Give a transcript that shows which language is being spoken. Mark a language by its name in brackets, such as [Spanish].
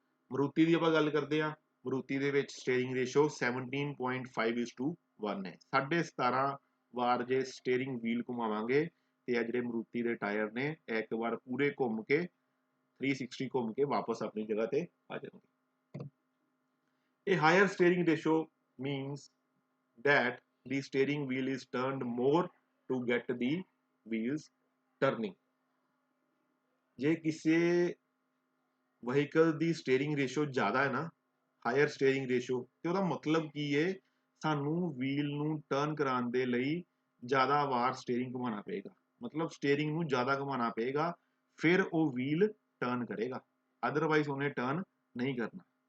[Punjabi] ਮਰੂਤੀ ਦੀ ਆਪਾਂ ਗੱਲ ਕਰਦੇ ਹਾਂ, ਮਰੂਤੀ ਦੇ ਵਿੱਚ ਸਟੀਅਰਿੰਗ ਰੇਸ਼ੋ 17.5:1 ਹੈ। 17.5 ਵਾਰ ਜੇ ਸਟੀਅਰਿੰਗ ਵੀਲ ਘੁਮਾਵਾਂਗੇ ਤੇ ਇਹ ਜਿਹੜੇ ਮਰੂਤੀ ਦੇ ਟਾਇਰ ਨੇ ਇੱਕ ਵਾਰ ਪੂਰੇ ਘੁੰਮ ਕੇ 360 ਘੁੰਮ ਕੇ ਵਾਪਸ ਆਪਣੀ ਜਗ੍ਹਾ ਤੇ ਆ ਜਾਣਗੇ। [English] A higher steering ratio means that the steering wheel is turned more to get the wheels turning। [Punjabi] ਜੇ ਕਿਸੇ ਵਹੀਕਲ ਦੀ ਸਟੀਅਰਿੰਗ ਰੇਸ਼ੋ ਜ਼ਿਆਦਾ ਹੈ ਨਾ, ਹਾਇਰ ਸਟੀਅਰਿੰਗ ਰੇਸ਼ੋ, ਤੇ ਉਹਦਾ ਮਤਲਬ ਕੀ ਹੈ, ਸਾਨੂੰ ਵੀਲ ਨੂੰ ਟਰਨ ਕਰਾਉਣ ਦੇ ਲਈ ਜ਼ਿਆਦਾ ਵਾਰ ਸਟੀਅਰਿੰਗ ਘੁਮਾਉਣਾ ਪਏਗਾ। ਮਤਲਬ ਸਟੀਅਰਿੰਗ ਨੂੰ ਜ਼ਿਆਦਾ ਘੁਮਾਉਣਾ ਪਏਗਾ, ਫਿਰ ਉਹ ਵੀਲ ਟਰਨ ਕਰੇਗਾ, ਅਦਰਵਾਈਜ਼ ਉਹਨੇ ਟਰਨ ਨਹੀਂ ਕਰਨਾ।